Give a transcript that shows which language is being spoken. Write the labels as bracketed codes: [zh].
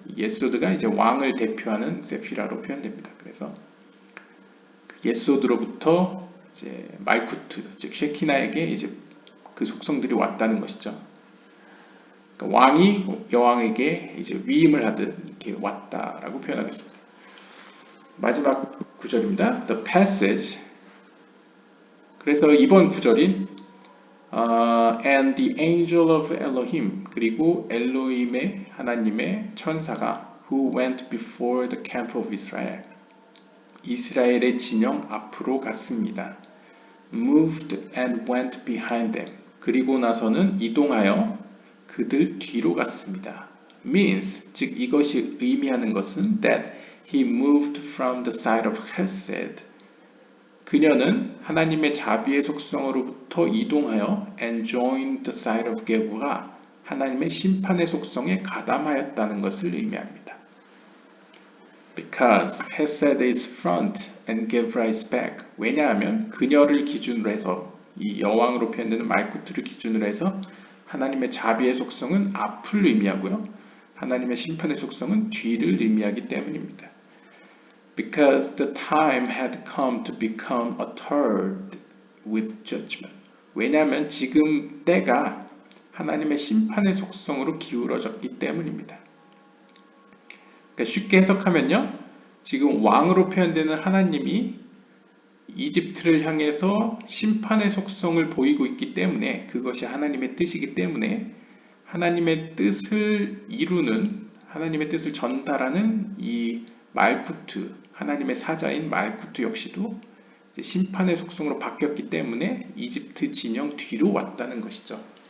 [ko] 예소드가 이제 왕을 대표하는 세피라로 표현됩니다. 그래서 예소드로부터 이제 말쿠트, 즉 쉐키나에게 이제 그 속성들이 왔다는 것이죠. 그러니까 왕이 여왕에게 이제 위임을 하듯 이렇게 왔다라고 표현하겠습니다. 마지막 구절입니다. [en] The passage. [ko] 그래서 이번 구절인 [en] and the angel of Elohim, [ko] 그리고 엘로힘의 하나님의 천사가 [en] who went before the camp of Israel, [ko] 이스라엘의 진영 앞으로 갔습니다. [en] moved and went behind them, [ko] 그리고 나서는 이동하여 그들 뒤로 갔습니다. [en] means, [ko] 즉 이것이 의미하는 것은 [en] that he moved from the side of Chesed, [ko] 그녀는 하나님의 자비의 속성으로부터 이동하여 [en] and joined the side of Gevurah, [ko] 하나님의 심판의 속성에 가담하였다는 것을 의미합니다. [en] Because Chesed is front and Gevurah is back. [ko] 왜냐하면 그녀를 기준으로 해서, 이 여왕으로 표현되는 말쿠트를 기준으로 해서 하나님의 자비의 속성은 앞을 의미하고요, 하나님의 심판의 속성은 뒤를 의미하기 때문입니다. [en] Because the time had come to become a third with judgment. [ko] 왜냐하면 지금 때가 하나님의 심판의 속성으로 기울어졌기 때문입니다. 그러니까 쉽게 해석하면요, 지금 왕으로 표현되는 하나님이 이집트를 향해서 심판의 속성을 보이고 있기 때문에, 그것이 하나님의 뜻이기 때문에 하나님의 뜻을 이루는, 하나님의 뜻을 전달하는 이 말쿠트, 하나님의 사자인 말쿠트 역시도 심판의 속성으로 바뀌었기 때문에 이집트 진영 뒤로 왔다는 것이죠.